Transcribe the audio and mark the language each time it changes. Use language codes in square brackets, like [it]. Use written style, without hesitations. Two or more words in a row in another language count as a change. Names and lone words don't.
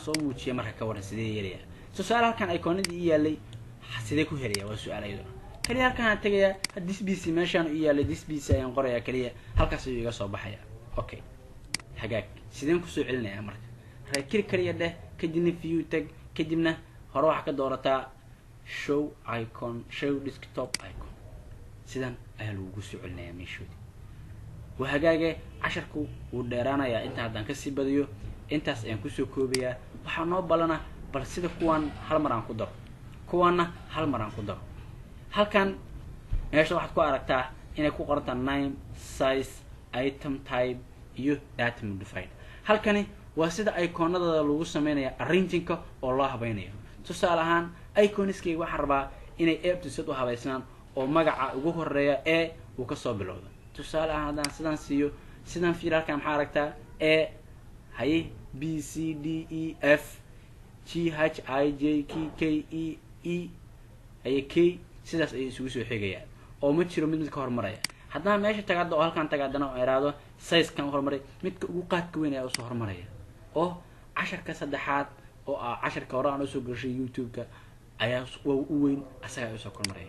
[so] soo muujiyo marka ka waran sidee yeelaya su'aal halkan iconadii yaalay sidee ku helaya waa su'aal ayadoo kaliya halkan aan tagayaa [en] this bc [so] meeshan u yaalay [en] this bc [so] ayaan qorayaa kaliya halkaas ayuu iga soo baxaya okay hagaag sideen ku soo celinaya marka [en] right click [so] kaliya dheh kadibna [en] view tag [so] kadibna hore waxa ka doorataa [en] show icon show desktop icon [so] sidan ayaa lagu soo celinayaa meeshoodi waa hagaage casharku wuu dheeraanayaa inta haddaan kasii badiyo intaas ayaan kusoo koobayaa waxaa noo balana bal sida kuwan hal mar aan ku daro kuwanna hal mar aan ku daro halkan meesha waxaad ku aragtaa inay ku qorantaa [en] name size item type [so] iyo [en] data modified [so] halkani waa sida iconada lagu sameeyo arrangingka oo loo habaynayo tusaale ahaan iconskayga waxaan rabaa inay app-tu u habaysnaan oo magaca ugu horeeya e uu kasoo bilowdo. tusaale ahaan haddaan sidaan siiyo, sidaan fiir halkan maxaa aragtaa e haye b c d e f g h i j k e e haye k sidaas ayay isugu soo xigayaan oo ma jiro mid ka hormaraya. haddaan meesha tagaado oo halkan tagaadana oo iraado size kan hormaray midka ugu qaadka weyn ayaa usoo hormaraya oo casharka saddexaad oo casharka hore aan usoo gashay youtube-ka ayaa u weyn asaga usoo kormaraya.